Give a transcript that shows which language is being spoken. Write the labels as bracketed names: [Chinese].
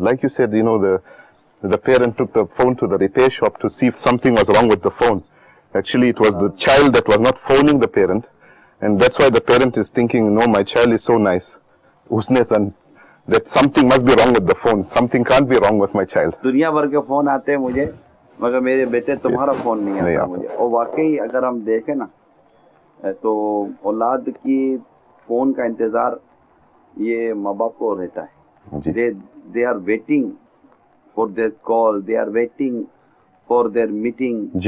[English] Like you said, the parent took the phone to the repair shop to see if something was wrong with the phone. Actually, it was the child that was not phoning the parent. And that's why the parent is thinking, no, my child is so nice. Usne san, that something must be wrong with the phone. Something can't be wrong with my child. [Hindi] दुनिया भर के phone आते हैं मुझे, मगर मेरे बेटे तुम्हारा फोन नहीं आता मुझे. और वाकई अगर हम देखें ना, तो औलाद की फोन का इंतजार ये माँ बाप को रहता है. [English] They are waiting for their call. They are waiting for their meeting.